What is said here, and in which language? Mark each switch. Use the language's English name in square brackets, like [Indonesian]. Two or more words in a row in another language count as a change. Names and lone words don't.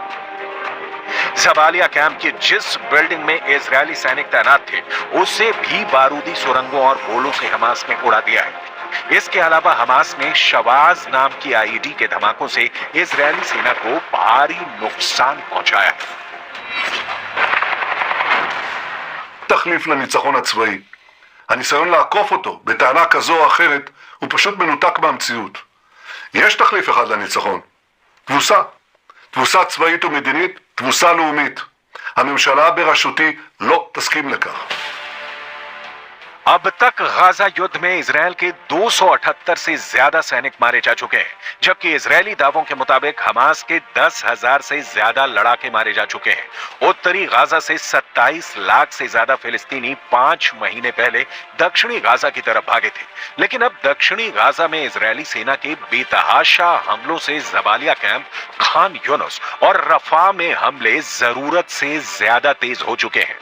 [Hindi] जबालिया कैंप की जिस बिल्डिंग में इजरायली सैनिक तैनात थे, उसे भी बारूदी सुरंगों और गोलों से हमास ने उड़ा दिया है। इसके अलावा हमास ने शवाज नाम की आईडी के धमाकों से इजरायली सेना को भारी नुकसान पहुंचाया है। [Hebrew] תחליף לניצחון הצבאי. הניסיון לעקוף אותו בטענה כזו או אחרת הוא פשוט מנותק מהמציאות. יש תחליף אחד לניצחון. תבוסה. תבוסה צבאית ומדינית, תבוסה לאומית. הממשלה בראשותי לא תסכים לכך. [Hindi] अब तक गाजा युद्ध में इजरायल के 278 से ज्यादा सैनिक मारे जा चुके हैं, जबकि इजरायली दावों के मुताबिक हमास के 10,000 से ज्यादा लड़ाके मारे जा चुके हैं। उत्तरी गाजा से 27 लाख से ज्यादा फिलिस्तीनी 5 महीने पहले दक्षिणी गाजा की तरफ भागे थे, लेकिन अब दक्षिणी गाजा में इजरायली सेना के बेतहाशा हमलों से जबालिया कैंप, खान यूनुस और रफा में हमले जरूरत से ज्यादा तेज हो चुके हैं।